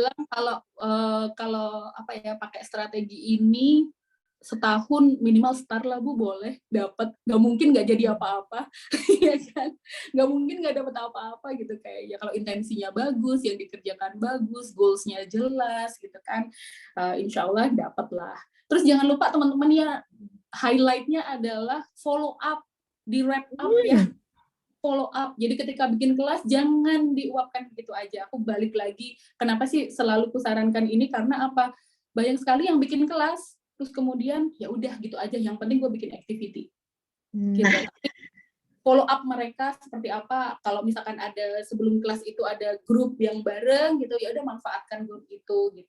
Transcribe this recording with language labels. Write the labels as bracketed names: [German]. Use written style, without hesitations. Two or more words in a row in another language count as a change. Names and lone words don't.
[Indonesian] bilang kalau apa ya, pakai strategi ini setahun minimal start lah Bu, boleh dapat, nggak mungkin nggak jadi apa-apa. Ya kan, nggak mungkin nggak dapat apa-apa gitu, kayak ya kalau intensinya bagus, yang dikerjakan bagus, goalsnya jelas gitu kan, [Arabic] insya Allah [Indonesian] dapat lah. Terus jangan lupa teman-teman ya, highlightnya adalah [English] follow up, [Indonesian] di [English] wrap up [Indonesian] ya, [English] follow up. [Indonesian] Jadi ketika bikin kelas jangan diuapkan begitu aja. Aku balik lagi, kenapa sih selalu kusarankan ini, karena apa? Banyak sekali yang bikin kelas terus kemudian ya udah gitu aja, yang penting gue bikin activity. Gitu. nah, Tapi follow up mereka seperti apa? Kalau misalkan ada sebelum kelas itu ada grup yang bareng gitu, ya udah manfaatkan grup itu gitu.